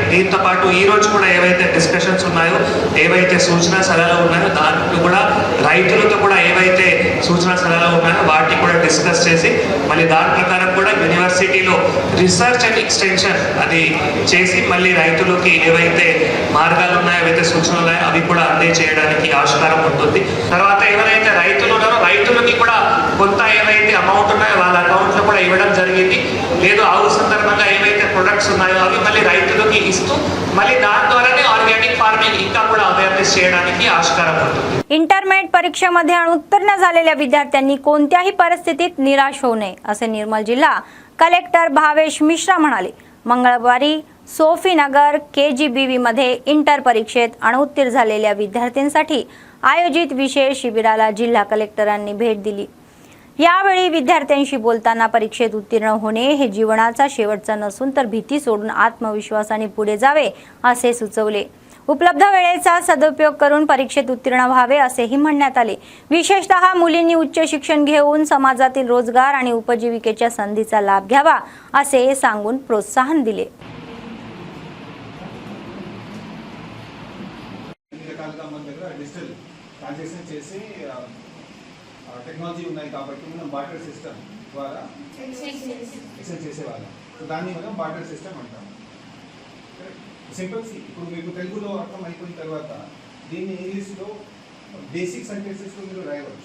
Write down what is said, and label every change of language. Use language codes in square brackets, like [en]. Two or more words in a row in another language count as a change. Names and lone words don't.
[te] దీంతో పాటు ఈరోజు కూడా ఏవైతే డిస్కషన్స్ ఉన్నాయో, ఏవైతే సూచనా సలహాలు ఉన్నాయో దాంట్లో కూడా రైతులతో కూడా ఏవైతే సూచనా సలహాలు ఉన్నాయో వాటిని కూడా డిస్కస్ చేసి మళ్ళీ దాని ప్రకారం కూడా యూనివర్సిటీలో [en] research and extension [te] అది చేసి మళ్ళీ రైతులకి ఏవైతే మార్గాలు ఉన్నాయో, ఏవైతే సూచనలు ఉన్నాయో అవి కూడా అందజేయడానికి ఆస్కారం ఉంటుంది. తర్వాత ఎవరైతే రైతులు ఉన్నారో రైతులకి కూడా కొంత ఏవైతే అమౌంట్ ఉన్నాయో వాళ్ళ అకౌంట్లో కూడా ఇవ్వడం జరిగింది. లేదు ఆవు సందర్భంగా ఏవైతే ప్రొడక్ట్స్ ఉన్నాయో అవి మళ్ళీ రైతులకి ఇస్తూ మళ్ళీ దాని ద్వారానే [en] organic farming [te] ఇంకా కూడా అవేర్నెస్ చేయడానికి ఆస్కారం ఉంటుంది. [mr] इंटरमेट परीक्षेमध्ये अनुत्तीर्ण झालेल्या विद्यार्थ्यांनी कोणत्याही परिस्थितीत निराश होऊ नये असे निर्मल जिल्हा कलेक्टर भावेश मिश्रा म्हणाले. मंगळवारी सोफीनगर KGBV मध्ये इंटर परीक्षेत अनुत्तीर्ण झालेल्या विद्यार्थ्यांसाठी आयोजित विशेष शिबिराला जिल्हा कलेक्टरांनी भेट दिली. यावेळी विद्यार्थ्यांशी बोलताना परीक्षेत उत्तीर्ण होणे हे जीवनाचा शेवटचा नसून तर भीती सोडून आत्मविश्वासाने पुढे जावे असे सुचवले. उपलब्ध वेळेचा सदुपयोग करून परीक्षेत उत्तीर्ण व्हावे असेही म्हणण्यात आले. विशेषतः मुलींनी उच्च शिक्षण घेऊन समाजातील रोजगार आणि उपजीविकेच्या संधीचा लाभ घ्यावा असे सांगून प्रोत्साहन दिले. [te] టెక్నాలజీ ఉన్నాయి కాబట్టి మనం [en] barter system [te] ద్వారా ఎక్స్చేంజ్ చేసేవాళ్ళం. సో దాన్ని మనం [en] barter system [te] అంటాం. సింపుల్ ఇప్పుడు మీకు తెలుగులో అర్థం అయిపోయిన తర్వాత దీన్ని ఇంగ్లీష్లో బేసిక్ సెంటెన్సెస్లో మీరు రాయవచ్చు.